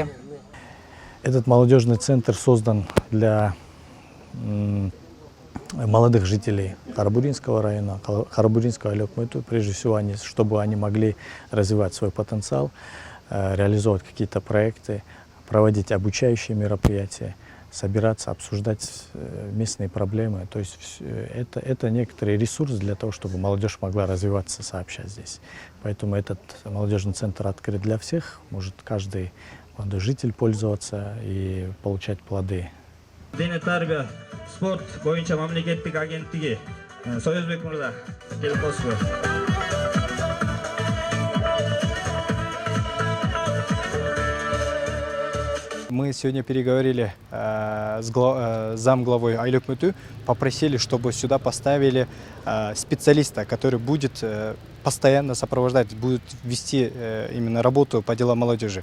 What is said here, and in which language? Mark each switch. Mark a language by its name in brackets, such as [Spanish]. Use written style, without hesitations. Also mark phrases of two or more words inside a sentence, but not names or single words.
[Russian] Этот молодежный центр создан для молодых жителей Карабуринского района, Карабуринского Алёкмыту, прежде всего, чтобы они могли развивать свой потенциал, реализовать какие-то проекты, проводить обучающие мероприятия, собираться, обсуждать местные проблемы. То есть это некоторый ресурс для того, чтобы молодежь могла развиваться сообща здесь. Поэтому этот молодежный центр открыт для всех. Может каждый молодой житель пользоваться и получать плоды. [Kyrgyz] Дене тарбия спорт боюнча мамлекеттик агенттиги Союзбек мырза келип калышты. [Russian] Мы сегодня переговорили с замглавой Алёкмыту, попросили, чтобы сюда поставили специалиста, который будет постоянно сопровождать, будет вести именно работу по делам молодежи.